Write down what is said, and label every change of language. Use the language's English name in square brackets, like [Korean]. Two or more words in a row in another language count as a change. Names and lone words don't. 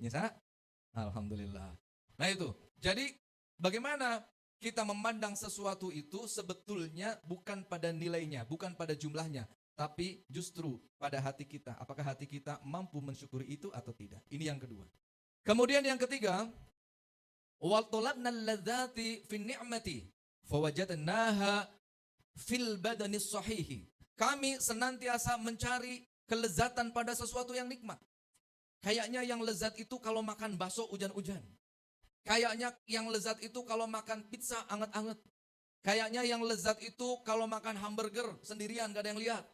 [Indonesian] Nyisa? Alhamdulillah. Nah itu, jadi bagaimana kita memandang sesuatu itu sebetulnya bukan pada nilainya, bukan pada jumlahnya, tapi justru pada hati kita. Apakah hati kita mampu mensyukuri itu atau tidak? Ini yang kedua. Kemudian yang ketiga, [Arabic] وطلبنا اللذة في النعمة فوجدناها في البدن الصحيح. [Indonesian] Kami senantiasa mencari kelezatan pada sesuatu yang nikmat. Kayaknya yang lezat itu kalau makan bakso hujan-hujan. Kayaknya yang lezat itu kalau makan pizza anget-anget. Kayaknya yang lezat itu kalau makan hamburger sendirian gak ada yang lihat.